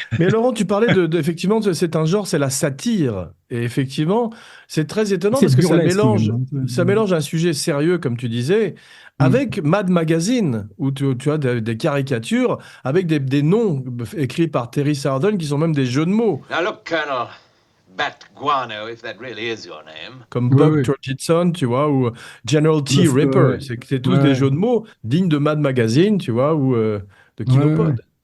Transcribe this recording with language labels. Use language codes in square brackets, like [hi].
[fr] Mais Laurent, tu parlais effectivement, c'est un genre, c'est la satire. Et effectivement, c'est très étonnant C'est parce que burlesque, ça mélange un sujet sérieux, comme tu disais, avec Mad Magazine, où tu as des caricatures avec des noms écrits par Terry Sarden qui sont même des jeux de mots. [en] Now look, Colonel Bat Guano, if that really is your name. [fr] Comme Buck Turgidson, tu vois, ou General T. Ripper. C'est tous des jeux de mots dignes de Mad Magazine, tu vois, ou de Kinopod.